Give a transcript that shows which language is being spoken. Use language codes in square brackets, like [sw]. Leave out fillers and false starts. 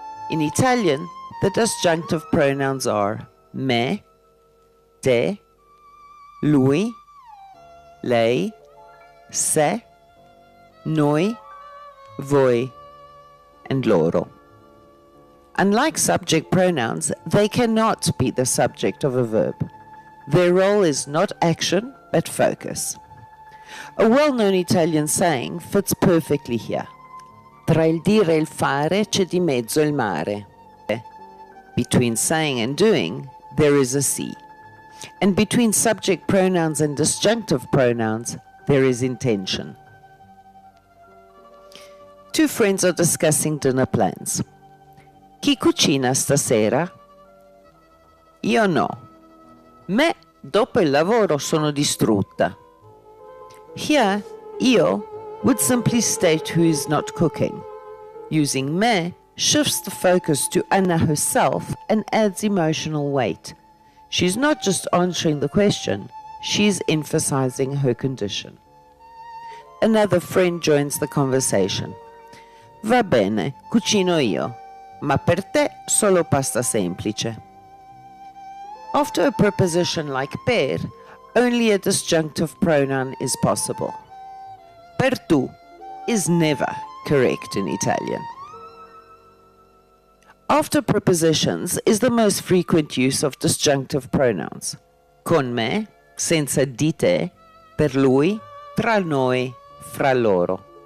[en] In Italian, the disjunctive pronouns are me, te, lui, lei, se, noi, voi, and loro. Unlike subject pronouns, they cannot be the subject of a verb. Their role is not action, but focus. A well-known Italian saying fits perfectly here. [it] Tra il dire e il fare c'è di mezzo il mare. [en] Between saying and doing, there is a sea. And between subject pronouns and disjunctive pronouns, there is intention. Two friends are discussing dinner plans. [it] Chi cucina stasera? Io no. Me, dopo il lavoro, sono distrutta. [en] Here, io would simply state who is not cooking. Using me shifts the focus to Anna herself and adds emotional weight. She's not just answering the question, she's emphasizing her condition. Another friend joins the conversation. [it] Va bene, cucino io, ma per te solo pasta semplice. [en] After a preposition like per, only a disjunctive pronoun is possible. Per tu is never correct in Italian. After prepositions is the most frequent use of disjunctive pronouns. [it] Con me, senza di te, per lui, tra noi, fra loro.